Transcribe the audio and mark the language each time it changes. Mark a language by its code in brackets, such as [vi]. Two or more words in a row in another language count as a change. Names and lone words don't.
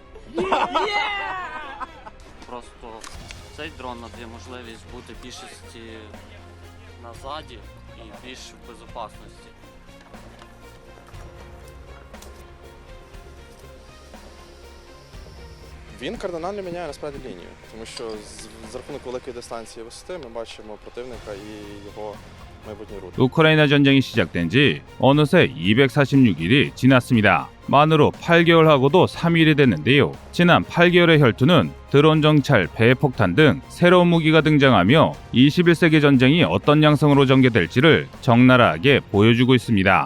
[uk] Просто цей дрон надає можливість бути більшості назаді і більш в безпечності. Він кардинально міняє насправді лінію, тому що з рахунок великої дистанції висоти ми бачимо противника і його майбутній рух. [ko] 우크라이나 전쟁이 시작된 지 어느새 246일이 지났습니다. 만으로 8개월하고도 3일이 됐는데요. 지난 8개월의 혈투는 드론 정찰, 배 폭탄 등 새로운 무기가 등장하며 21세기 전쟁이 어떤 양상으로 전개될지를 적나라하게 보여주고 있습니다.